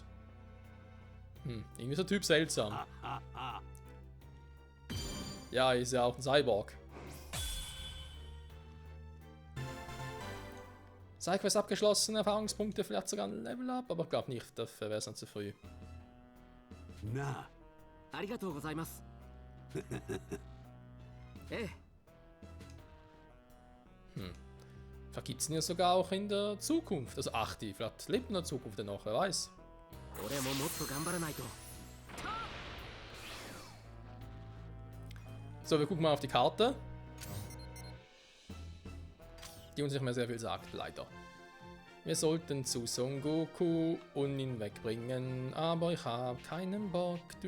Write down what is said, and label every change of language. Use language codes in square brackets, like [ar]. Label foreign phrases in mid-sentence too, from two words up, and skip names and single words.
[de] Irgendwie ist der Typ seltsam. Ja, ist ja auch ein Cyborg. Sidequest abgeschlossen, Erfahrungspunkte, vielleicht sogar ein [en] Level Up, [de] aber ich glaube nicht, dafür wäre es dann zu früh. Na. [ja] ありがとうございます。ええ。 [de] Vielleicht gibt es ihn ja sogar auch in der Zukunft. Also Achti, vielleicht lebt in der Zukunft noch, wer weiß. [ja] 俺ももっと頑張らないと。 [de] So, wir gucken mal auf die Karte. Die uns nicht mehr sehr viel sagt, leider. Wir sollten zu Son Goku und ihn wegbringen, aber ich habe keinen Bock.